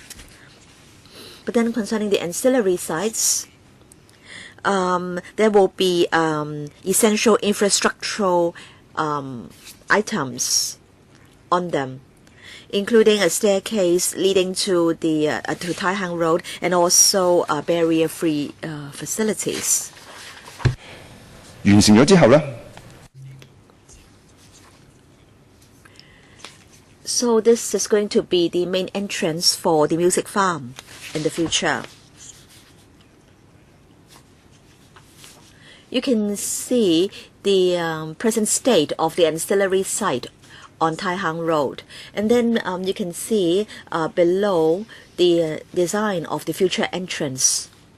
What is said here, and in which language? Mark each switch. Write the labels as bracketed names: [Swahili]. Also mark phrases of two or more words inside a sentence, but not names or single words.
[English] But then concerning the ancillary sites, there will be essential infrastructural items on them, including a staircase leading to the to Tai Hang Road, and also barrier-free facilities. [Cantonese] 完成咗之後呢， [English] So this is going to be the main entrance for the music farm in the future. You can see the present state of the ancillary site on Tai Hang Road, and then you can see below the design of the future entrance.